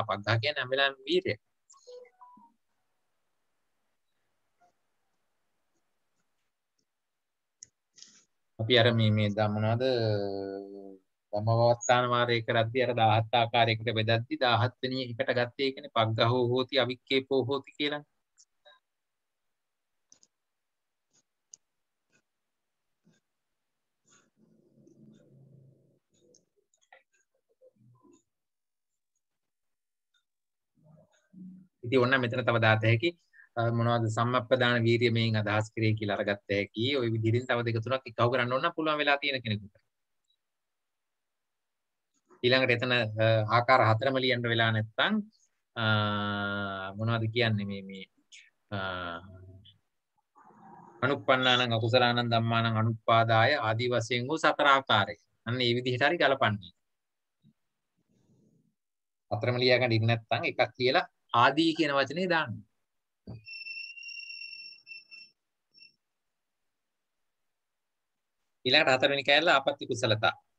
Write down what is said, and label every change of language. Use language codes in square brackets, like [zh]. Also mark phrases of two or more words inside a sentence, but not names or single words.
[si] පග්ඝහ කියන්නේ හැම වෙලාවෙම වීරිය. අපි අර මේ මොනවද ධම්මවත්තාන වාරයේ කරද්දී අර 17 ආකාරයකට බෙදද්දී 17 වෙනි එකට ගත්තේ ඒකනේ [pi] පග්ඝහෝ හෝති අවික්කේපෝ හෝති [si] කියලා. ඉතින් ඔන්න මෙතන තව දාත හැකි මොනවද සම්මප්පදාන වීර්ය මේන් අදහස් කරේ කියලා අරගත්ත හැකි. ওই විදිහින් තව දෙක තුනක් එකව කරන්න ඕන නම් පුළුවන් වෙලා තියෙන කෙනෙකුට. ඊළඟට එතන ආකාර හතරම ලියන්න වෙලා නැත්නම් මොනවද කියන්නේ මේ [pi] අනුප්පන්නානං අකුසලානං ධම්මානං අනුපාදාය [si] ආදී වශයෙන් වූ සතර ආකාරය. අන්න මේ විදිහට හරි ගලපන්නේ. හතරම ලියා ගන්න ඉන්න නැත්නම් එකක් කියලා ආදී කියන වචනේ දාන්න. ඊළඟට හතරවෙනි කැලල ආපත්‍ය කුසලතා.